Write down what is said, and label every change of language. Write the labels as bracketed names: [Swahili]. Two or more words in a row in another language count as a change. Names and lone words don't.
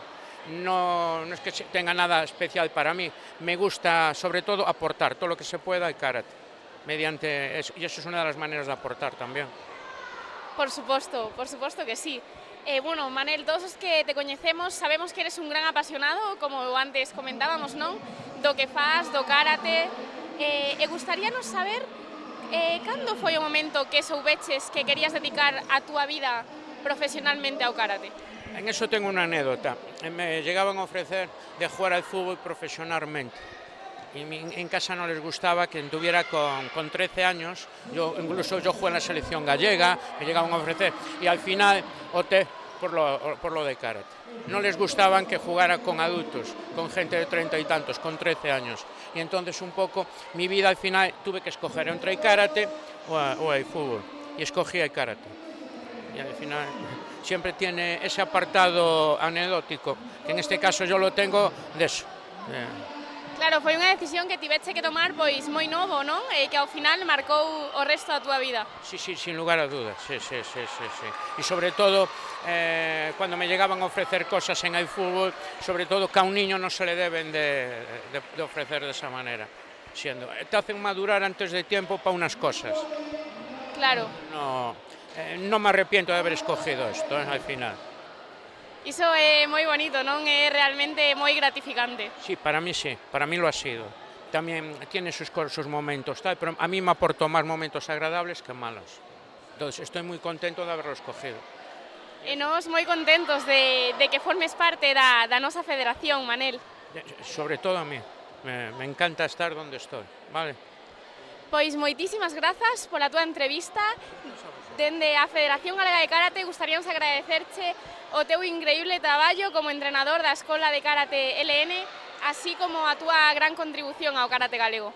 [Spanish] No es que tenga nada especial para mí, me gusta sobre todo aportar todo lo que se pueda al karate, mediante eso, y eso es una de las maneras de aportar también. [Galician] Por suposto que sí. Bueno, Manel, todos os que te coñecemos sabemos que eres un gran apasionado, como antes comentábamos, non? Do que faz, do karate. E gustaríanos saber cando foi o momento que soubeches que querías dedicar a túa vida profesionalmente ao karate. [Spanish] En eso tengo una anécdota. Me llegaban a ofrecer de jugar al fútbol profesionalmente. Y en casa no les gustaba que tuviera con 13 años, incluso yo jugué en la selección gallega, me llegaban a ofrecer y al final opté por lo de karate. No les gustaban que jugara con adultos, con gente de 30 y tantos, con 13 años. Y entonces un poco mi vida al final tuve que escoger entre el karate o el fútbol. Y escogí el karate. Y al final siempre tiene ese apartado anecdótico, que en este caso yo lo tengo de eso. [Galician] Claro, foi unha decisión que tiveche que tomar pois moi novo, non? E que ao final marcou o resto da túa vida. [Spanish] Sí, sin lugar a dudas, sí. Y sobre todo, cuando me llegaban a ofrecer cosas en el fútbol, sobre todo que a un niño no se le deben de ofrecer de esa manera. Te hacen madurar antes de tiempo para unas cosas. Claro. No me arrepiento de haber escogido esto, al final. [Galician] Iso é moi bonito, non? É realmente moi gratificante. [Spanish] Sí, para mí lo ha sido. También tiene sus momentos, pero a mí me aportó más momentos agradables que malos. Entonces estoy muy contento de haberlo escogido. [Galician] E nós moi contentos de que formes parte da nosa federación, Manel. [Spanish] Sobre todo a mí, me encanta estar donde estoy, vale? [Galician] Pois moitísimas grazas pola túa entrevista. Dende a Federación Galega de Karate gustaríamos agradecerche o teu increíble traballo como entrenador da Escola de Karate LN, así como a túa gran contribución ao karate galego.